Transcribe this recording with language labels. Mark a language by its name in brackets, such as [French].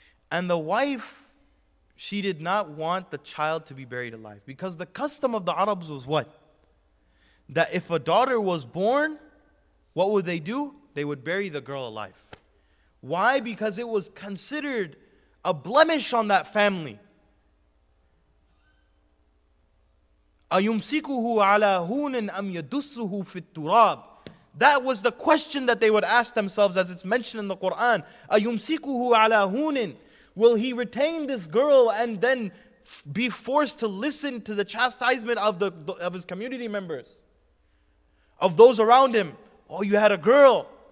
[English] And the wife, she did not want the child to be buried alive. Because the custom of the Arabs was what? That if a daughter was born, what would they do? They would bury the girl alive. Why? Because it was considered a blemish on that family. [Arabic] أَيُمْسِكُهُ عَلَى هُونٍ أَمْ يَدُسُّهُ فِي التُّرَابِ. [English] That was the question that they would ask themselves, as it's mentioned in the Quran. [Arabic] أَيُمْسِكُهُ عَلَى هُونٍ. [English] Will he retain this girl and then be forced to listen to the chastisement of his community members, of those around him. Oh, you had a girl.